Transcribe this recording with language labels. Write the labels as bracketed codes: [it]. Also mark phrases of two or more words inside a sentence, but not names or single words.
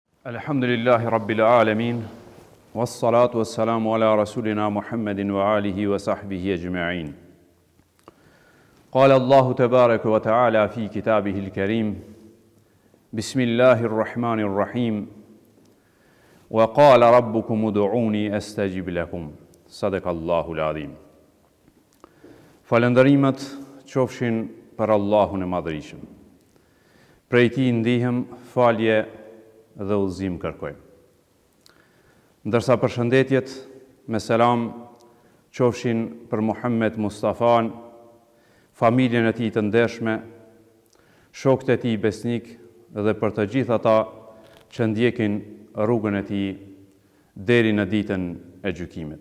[ar] الحمد لله رب العالمين والصلاة والسلام على رسولنا محمد وعلى آله وصحبه أجمعين. قال الله تبارك وتعالى في كتابه الكريم بسم الله الرحمن الرحيم وقال ربكم ادعوني أستجب لكم. صدق الله العظيم. [sq] Falënderimet qofshin për Allahun e Madhërisëm. Prej Tij ndihem, falje dhe udhëzim kërkoj. Ndërsa përshëndetjet me selam qofshin për Muhammed Mustafan, familjen e tij të ndershme, shokët e tij besnik dhe për të gjithë ata që ndjekin rrugën e tij deri në ditën e gjykimit.